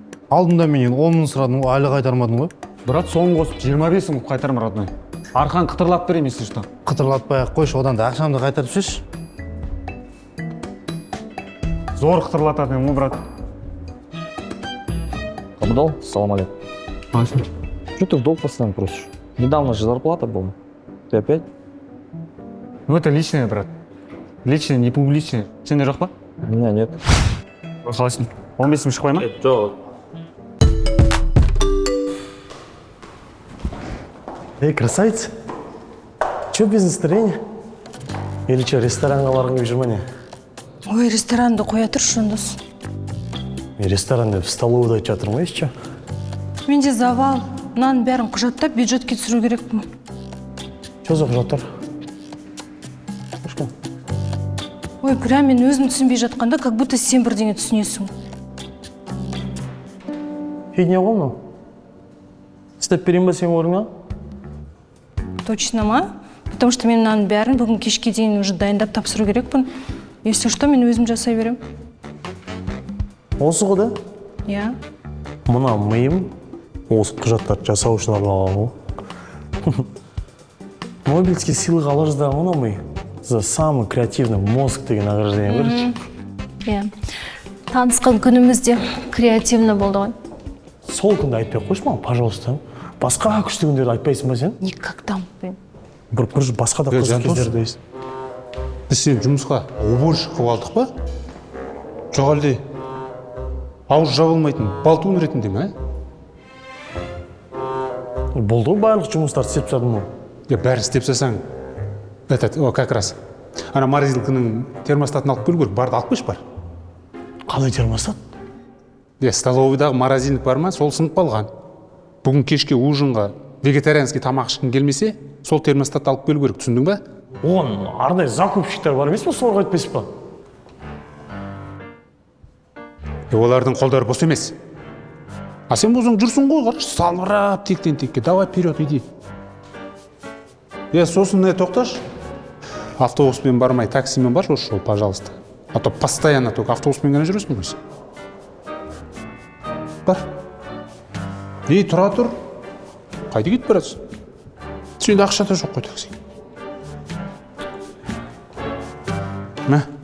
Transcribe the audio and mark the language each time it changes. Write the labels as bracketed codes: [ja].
[kk] Алдында менен 10 мың сұрадың, айлы қайтармадың ғой. Брат, соңын қосып 25 мың қайтарым, родной. Арқан қытырлап берем, [ru] если что. [kk] Қытырлатпай-ақ қойшы, одан да ақшамды қайтарып шеш. Зор қытырлататын ғой, брат. Абдал, салам алейкум. [ru] Что ты в долг постоянно просишь? Недавно же зарплата была. Ты опять? Ну, это личное, брат. Личное, не публичное. [kk] Сенде жоқ па? [ru] У меня нет. [kk] Қалайсың? 15 мың шықпай ма? Жоқ. [ru] Эй, красавица, чё без настроения? Или чё, [kk] ресторанға барғың келіп жүр ме не? Ой, ресторанды қоя тұршы ондас. Мен ресторан деп столовыйда айтып жатырмын ғой, ещё. Менде завал, мынаның бәрін құжаттап бюджетке түсіру керекпін. [ru] Чё за құжаттар? [kk] Ой, прям мен өзім түсінбей жатқанда, [ru] как будто [kk] сен бірдеңе түсінесің. Фигня ғой мынау. Істеп берейін ба сен орныңа? Точно ма? [ru] Потому что [kk] мен мынаның бәрін бүгін кешке дейін уже дайындап тапсыру керекпін. [ru] Если что, [kk] мен өзім жасай берем. Осы ғой да? Я. Мына миым осы құжаттарды жасау үшін арналған ғой. Нобелевский сыйлық ала жаздаған ғой ми. [ru] За самый креативный мозг [kk] деген [ru] награждение [kk] берді. Я. Танысқан күнімізде креативно болды ғой. Сол күнді айтпай қойшы маған, пожалуйста. Басқа күшті күндерді айтпайсың ба сен? [ru] Никогда. [kk] Бір басқа да қызық кездерді дейсің. Біз сен жұмысқа уборщик қылып алдық па? Жоқ әлде ауыз жабылмайтын балтуын ретінде ме? Болды ғой барлық жұмыстарды істеп тастадым ғой. Бәрін істеп тастасаң, [ru] как раз. [kk] Ана морозилканың термостатын алып келу керек, барды алып қойшы бар. Қалай термостат? Столовыйдағы морозильник бар ма, сол сынып қалған. Бүгін кешке ужинға вегетарианский тамақ ішкің келмесе, сол термостатты алып келу керек, түсіндің ба? Оған арнайы закупщиктер бар емес па, соларға айтпайсыз ба? Олардың қолдары бос емес. А сен болсаң жүрсің ғой, қарашы, салбырап тектен текке. [ru] Давай вперед, иди. [kk] Сосын тоқташы. Автобуспен бармай, таксимен баршы осы жол, пожалуйста. [ru] А то постоянно только [kk] автобуспен ғана жүресің ғой сен. Бар. Тұра тұр. Қайда кетіп барасың? Сенде ақша да жоқ қой такси. Мә.